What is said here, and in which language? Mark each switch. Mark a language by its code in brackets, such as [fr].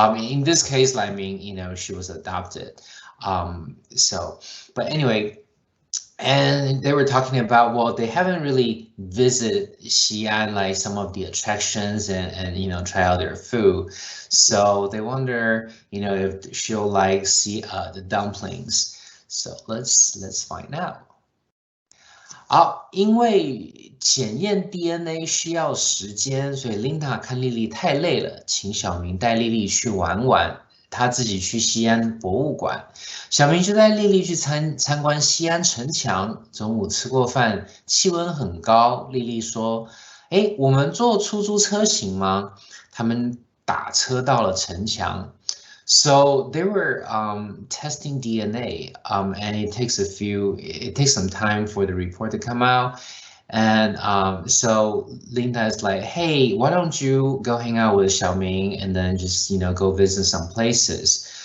[en] In this case, I mean, she was adopted. But anyway, and they were talking about, well, they haven't really visited Xi'an, like some of the attractions and try out their food. So they wonder, if she'll like see the dumplings. So let's find out. [zh] 好，因为检验 DNA 需要时间，所以 Linda 看莉莉太累了，请小明带莉莉去玩玩，他自己去西安博物馆。小明就带莉莉去参观西安城墙。中午吃过饭，气温很高。莉莉说：“哎，我们坐出租车行吗？” 他们打车到了城墙。 [en] So they were testing DNA, and it takes some time for the report to come out. And so Linda is like, hey, why don't you go hang out with Xiaoming and then just, go visit some places.